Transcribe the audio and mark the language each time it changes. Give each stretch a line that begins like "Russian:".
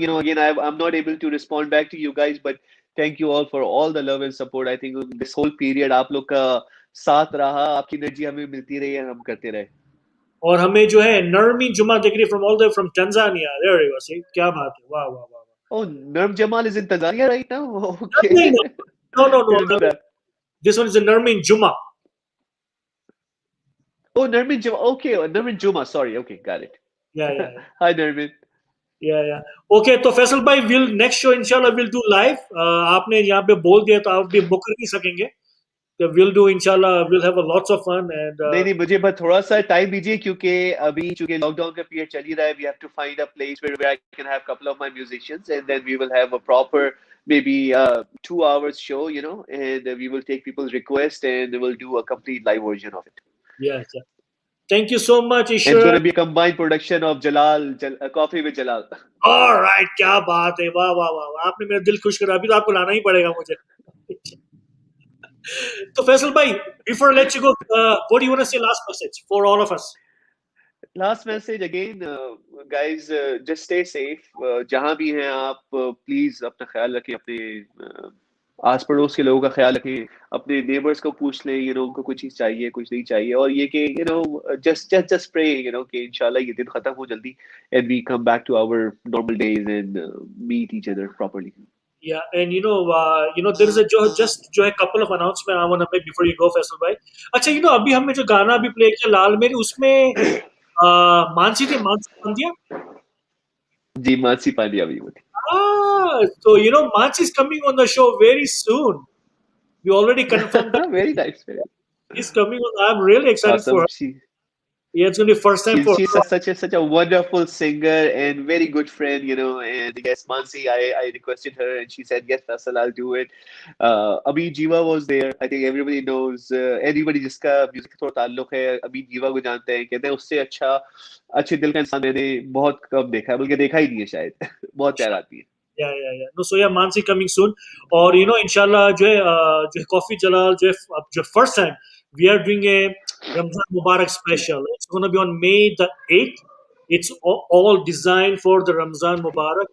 English: You know, again, I'm not able to respond back to you guys, but thank you all for all the love and support. I think this whole period
Hindi: आप लोग का साथ रहा, आपकी energy हमें मिलती रही है, हम करते रहे। और हमें जो है नरमी जुमा दिख रही
English: from all the from
Hindi: Tanzania.
English: There you go. See,
Hindi: क्या बात है। वाह।
English: Oh, Nerm Jamal is in Tanzania right now? Okay. No. Didn't know that. This one is a Nermin Juma. Oh, Nermin Juma. Okay, Nermin Juma. Sorry. Okay, got it. Yeah. Hi, Nermin. या okay
Hindi: तो फैसल भाई
English: will next show इंशाल्लाह will do live
Hindi: आपने यहाँ पे बोल दिया तो आप भी बुक कर नहीं सकेंगे तो
English: will do इंशाल्लाह will have a lots of fun and
Hindi: नहीं नहीं, मुझे बस थोड़ा सा टाइम दीजिए क्योंकि अभी चूंकि लॉकडाउन का पीरियड चल ही रहा है,
English: We have to find a place where I can have couple of my musicians and then we will have a proper maybe 2 hours show, and we will take people's request and we'll do a complete live version of it. yes thank you so much And it's going to be a combined production of Coffee with Jalal.
Hindi: Alright क्या बात है वाह वाह वाह वाह, आपने मेरा दिल खुश करा अभी तो आपको लाना ही पड़ेगा मुझे तो फैसल भाई
English: before I let you go what do you want to say last message for all of us Last message again, guys, just stay safe.
Hindi: जहाँ भी हैं आप, प्लीज अपना ख्याल रखें, अपने आस पड़ोस के लोगों का ख्याल रखें, अपने नेबर्स को पूछ लें, उनको कुछ चीज चाहिए, कुछ नहीं चाहिए, और ये कि
English: just pray,
Hindi: कि इंशाल्लाह ये दिन खत्म हो जल्दी
English: and we come back to our normal days and meet each other properly. Yeah, and there is a
Hindi: जो है
English: couple of announcement I want to make before you go, Faisal भाई.
Hindi: अच्छा, अभी हमने जो गाना अभी प्ले किया लाल मेरी, उसमें मानसी पंड्या. जी, मानसी पांड्या भी होती.
English: So Mansi is coming on the show very soon. We already confirmed that. Very nice. Very nice. He's coming on. I'm really excited Awesome. for her. Yeah, it's going to be first time for She's her. such a wonderful singer and very good friend, and yes, Mansi, I requested her and she said, yes, Faisal, I'll do it. Abhi Jiva was there. I think everybody knows, anybody
Hindi: जिसका music थोड़ा ताल्लुक है, अभी जीवा को जानते हैं, कहते हैं उससे अच्छे दिल का इंसान मैंने बहुत कम देखा है, बल्कि देखा ही नहीं है शायद. बहुत प्यार आती है.
English: Yeah. No, so yeah, Mansi coming soon.
Hindi: और इंशाल्लाह जो है कॉफी जलाल जो
English: first time we are doing a Ramzan Mubarak special. It's going to be on May the 8th. It's all designed for the Ramzan Mubarak.